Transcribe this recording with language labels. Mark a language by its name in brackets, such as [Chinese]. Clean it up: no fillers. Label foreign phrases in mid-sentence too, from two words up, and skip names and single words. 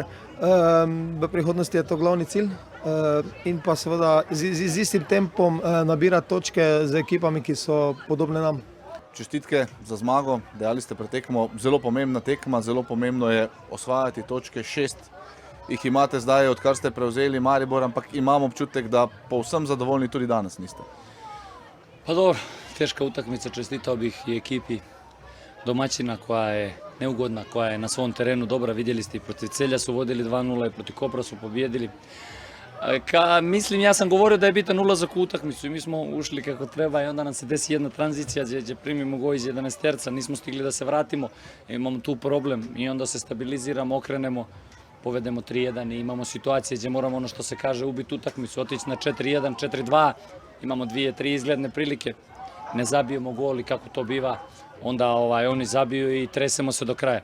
[Slovenian] V prihodnosti je to glavni cilj in pa seveda z istim tempom nabirati točke z ekipami, ki so podobne nam. Čestitke za zmago, dejali ste pred tekmo, zelo pomembna tekma, zelo pomembno je osvajati točke, 6 jih imate zdaj, odkar ste prevzeli Maribor, ampak imam občutek, da povsem zadovoljni tudi danes niste. [Bosnian] Pa dobro, teška utakmica, čestitao bih i ekipi domaćina koja je neugodna, koja je na svom terenu dobra, vidjeli ste i protiv Celja su vodili 2-0 i protiv Kopra su pobjedili. Mislim, ja sam govorio da je bitan ulazak u utakmicu i mi smo ušli kako treba i onda nam se desi jedna tranzicija gdje primimo gol iz 11-terca, nismo stigli da se vratimo, imamo tu problem i onda se stabiliziramo, okrenemo, povedemo 3-1 i imamo situacije gdje moramo, ono što se kaže, ubiti utakmicu, otići na 4-1, 4-2, imamo 2-3 izgledne prilike, ne zabijemo gol i kako to biva, onda oni zabiju i tresemo se do kraja.